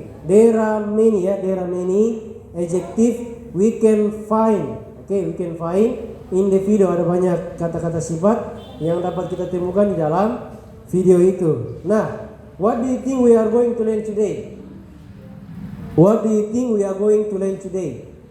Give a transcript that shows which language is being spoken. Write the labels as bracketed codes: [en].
[en] There are many adjective we can find. Oke, we can find in the video. [id] Ada banyak kata-kata sifat yang dapat kita temukan di dalam video itu. [en] Nah, what do you think we are going to learn today? What do you think we are going to learn today?